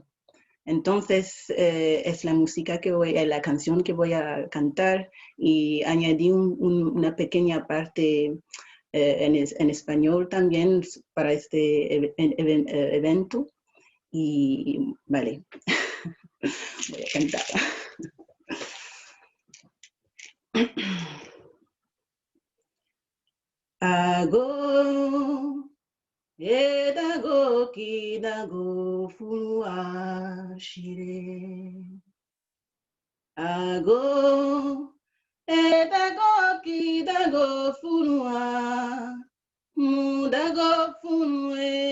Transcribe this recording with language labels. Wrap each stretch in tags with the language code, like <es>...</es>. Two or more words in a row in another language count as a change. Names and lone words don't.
<es>Entonces es la canción que voy a cantar, y añadí una pequeña parte en español también para este evento. Y vale, voy a cantar. Ago, edago kidago funua shire. Ago edago kidago funua mudago funue.</es>